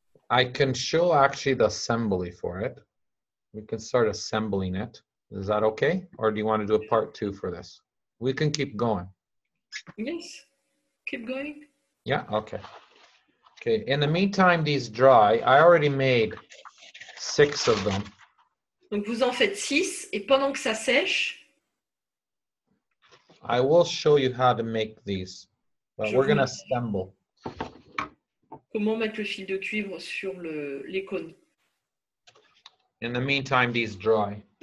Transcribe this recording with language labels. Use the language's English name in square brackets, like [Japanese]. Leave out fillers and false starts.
[English] I can show actually the assembly for it. We can start assembling it. Is that okay? Or do you want to do a part 2 for this? We can keep going. Yes, keep going. Yeah, okay. Okay, in the meantime, these dry. I already made 6 of them. [French] Donc vous en faites 6 et pendant que ça sèche, [English] I will show you how to make these, but we're going to assemble. [French] Comment mettre le fil de cuivre sur les cônes. [English] In the meantime, these dry.